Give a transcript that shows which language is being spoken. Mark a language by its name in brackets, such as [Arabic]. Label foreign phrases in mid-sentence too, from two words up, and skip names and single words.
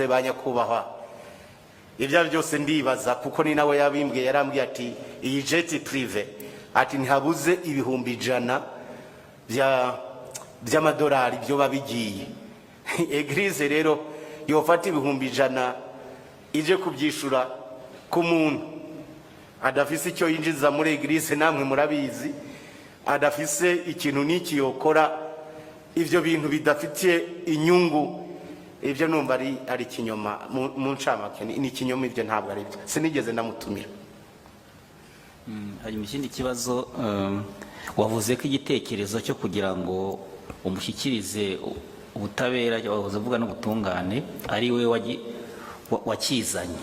[Rundi] Banyakubahwa, ibyo byose ndibaza, kuko ni nawe yabimbwiye, yarambwiye ati iyi [French] jet prive [Rundi] ati ntihabuze ibihumbi 100 by'amadolari byo babigiye. Eglise rero yofata ibihumbi 100 ije kubyishura ku muntu adafise icyo yinjiza muri eglise, namwe murabizi, adafise ikintu n'iki yokora, ivyo bintu bidafitiye inyungu. Ibyo numva ari kinyoma mu ncamake, ni kinyoma, ibyo ntabwo ari byo, sinigeze ndamutumira. Hari ikindi kibazo, wavuze ko igitekerezo cyo kugira ngo umushyikirize ubutabera, wavuze uvuga n'ubutungane, ari we wakizanye.